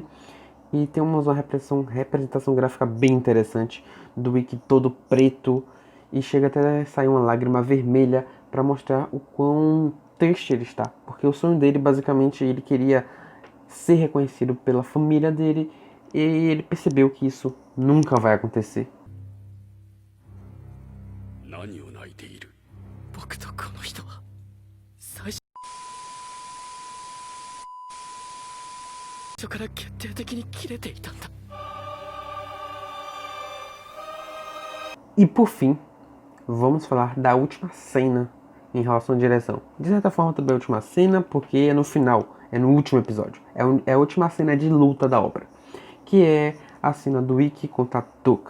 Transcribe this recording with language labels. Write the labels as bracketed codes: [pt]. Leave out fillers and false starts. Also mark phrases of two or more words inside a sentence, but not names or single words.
[pt] E temos uma representação gráfica bem interessante do Ikki todo preto e chega até a sair uma lágrima vermelha para mostrar o quão triste ele está. Porque o sonho dele, basicamente, ele queria ser reconhecido pela família dele e ele percebeu que isso nunca vai acontecer. [ja] 何を泣いている。僕とこの人は最初から決定的に切れていたんだ。 [pt] E por fim, vamos falar da última cena em relação à direção. De certa forma também é a última cena, porque é no final, é no último episódio. É a última cena de luta da obra, que é a cena do Ikki contra a Tuca.